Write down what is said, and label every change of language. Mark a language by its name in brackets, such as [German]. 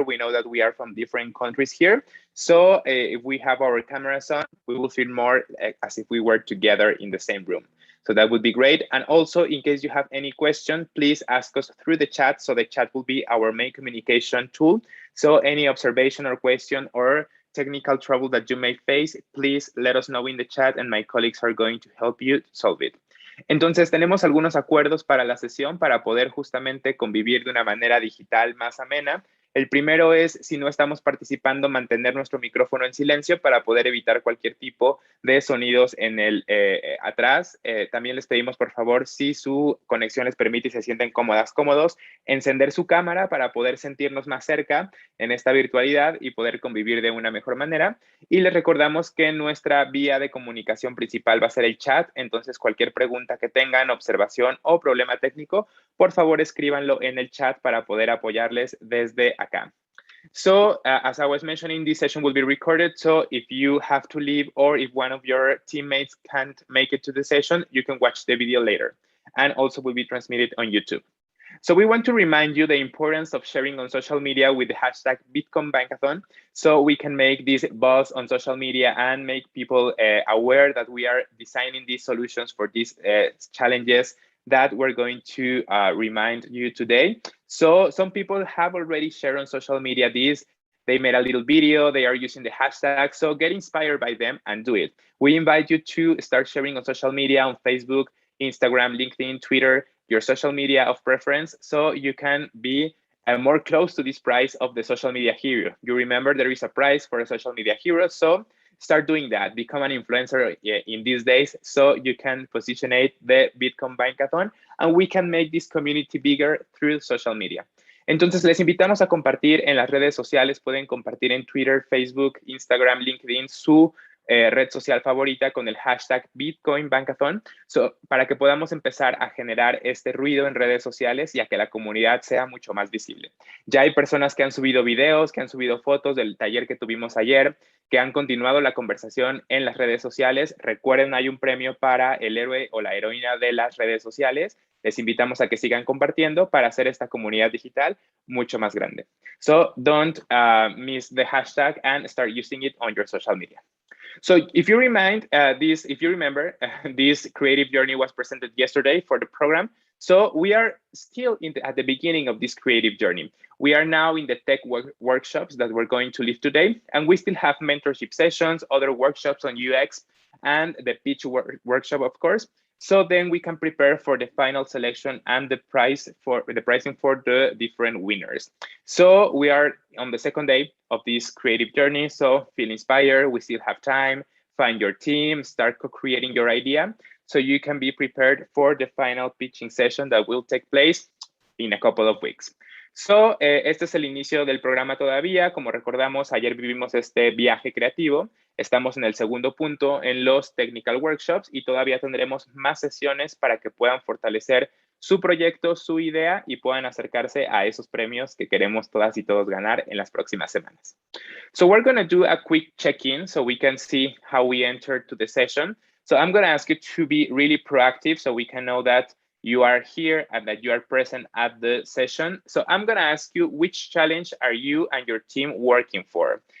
[English] We know that we are from different countries here. So if we have our cameras on, we will feel more as if we were together in the same room. So that would be great. And also, in case you have any question, please ask us through the chat. So the chat will be our main communication tool. So any observation or question or technical trouble that you may face, please let us know in the chat and my colleagues are going to help you solve it. [Spanish] Entonces, tenemos algunos acuerdos para la sesión para poder justamente convivir de una manera digital más amena. El primero es, si no estamos participando, mantener nuestro micrófono en silencio para poder evitar cualquier tipo de sonidos en el atrás. También les pedimos, por favor, si su conexión les permite y se sienten cómodos, encender su cámara para poder sentirnos más cerca en esta virtualidad y poder convivir de una mejor manera. Y les recordamos que nuestra vía de comunicación principal va a ser el chat, entonces cualquier pregunta que tengan, observación o problema técnico, por favor escríbanlo en el chat para poder apoyarles desde acá. [English] So as I was mentioning, this session will be recorded. So if you have to leave or if one of your teammates can't make it to the session, you can watch the video later and also will be transmitted on YouTube. So we want to remind you the importance of sharing on social media with the hashtag #BitcoinBankathon, so we can make this buzz on social media and make people aware that we are designing these solutions for these challenges that we're going to remind you today. So some people have already shared on social media this. They made a little video, they are using the hashtag, so get inspired by them and do it. We invite you to start sharing on social media, on Facebook, Instagram, LinkedIn, Twitter, your social media of preference, so you can be more close to this prize of the social media hero. You remember there is a prize for a social media hero, so start doing that. Become an influencer in these days so you can positionate the Bitcoin Bankathon and we can make this community bigger through social media. [Spanish] Entonces les invitamos a compartir en las redes sociales, pueden compartir en Twitter, Facebook, Instagram, LinkedIn, su red social favorita con el hashtag Bitcoin Bankathon, para que podamos empezar a generar este ruido en redes sociales y a que la comunidad sea mucho más visible. Ya hay personas que han subido videos, que han subido fotos del taller que tuvimos ayer, que han continuado la conversación en las redes sociales. Recuerden, hay un premio para el héroe o la heroína de las redes sociales. Les invitamos a que sigan compartiendo para hacer esta comunidad digital mucho más grande. [English] So don't miss the hashtag and start using it on your social media. So if you remember, this creative journey was presented yesterday for the program. So we are still at the beginning of this creative journey. We are now in the tech workshops that we're going to leave today, and we still have mentorship sessions, other workshops on UX, and the pitch workshop, of course. So then we can prepare for the final selection and the pricing for the different winners. So we are on the second day of this creative journey. So feel inspired, we still have time, find your team, start co-creating your idea so you can be prepared for the final pitching session that will take place in a couple of weeks. [Spanish] So, este es el inicio del programa todavía. Como recordamos, ayer vivimos este viaje creativo. Estamos en el segundo punto en los technical workshops y todavía tendremos más sesiones para que puedan fortalecer su proyecto, su idea y puedan acercarse a esos premios que queremos todas y todos ganar en las próximas semanas. [English] So we're going to do a quick check-in so we can see how we entered to the session. So I'm going to ask you to be really proactive so we can know that you are here and that you are present at the session. So I'm gonna ask you, which challenge are you and your team working for?